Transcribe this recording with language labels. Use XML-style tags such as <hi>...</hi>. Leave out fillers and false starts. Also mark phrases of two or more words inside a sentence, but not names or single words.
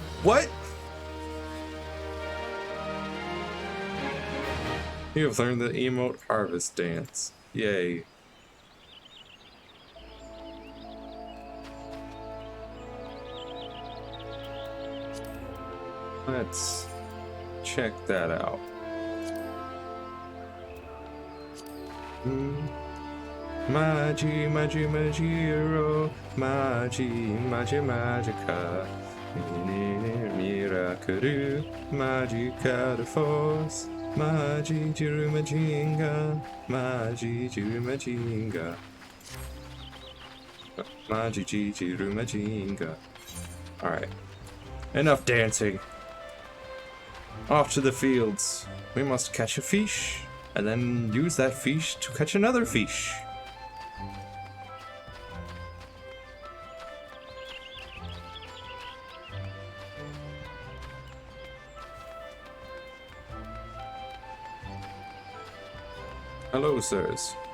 <en>You have learned the emote harvest dance. Yay. Let's check that out. Magi, magi, magiro, magi, magi, magica. Miracuru, magica de force. Magi, jiru, majinga. Magi, jiru, majinga. Magi, jiru, majinga. Alright. Enough dancing. Off to the fields. We must catch a fish, and then use that fish to catch another fish. Hello, sirs.</en>